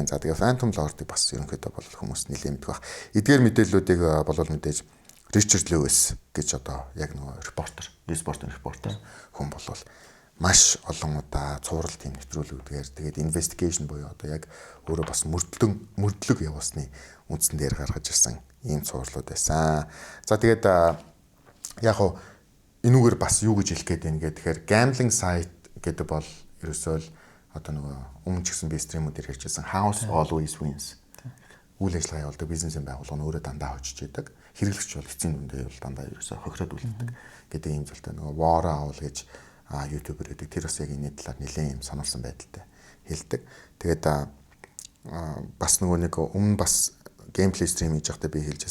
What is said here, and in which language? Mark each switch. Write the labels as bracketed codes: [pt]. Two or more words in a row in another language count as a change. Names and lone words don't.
[mn] За тэгээ Phantom Lord-ыг бас ерөнхийдөө бол хүмүүс нэлээд мэддэг баг. Эдгээр мэдээллүүдийг бол мэдээж Richard Lewis гэж одоо яг нөгөө репортер, e-спортын репортер хүн болвол маш олон удаа цуврал тийм нэвтрүүлгүүдээр тэгээд investigation буюу одоо яг өөрөө бас мөрдлөг явуулсны үндсэн дээр гаргаж ирсэн ийм цувралууд байсан. За тэгээд яг хоо энүүгээр бас юу гэж хэлэх гээд байна гэхээр [en] gambling site [mn] гэдэг бол ерөөсөө л одоо нөгөө өмнө ч гэсэн би стримүүдээр хэлчихсэн [en] house always wins. [mn] Үйл ажиллагаа явуулдаг бизнесийн байгууллага нь өөрөө дандаа хожиж идэг. Хэрэглэгч бол эцсийн дүндээ бол дандаа ерөөсөө хохироод үлддэг гэдэг ийм зүйлтэй нөгөө war owl гэж YouTube-ээр гэдэг тэр бас яг энэ талаар нэлээд юм сонирхсан байдалтай хэлдэг. Тэгээд бас нөгөө нэг өмнө бас геймплей стрим хийж байхдаа би хэлжсэн.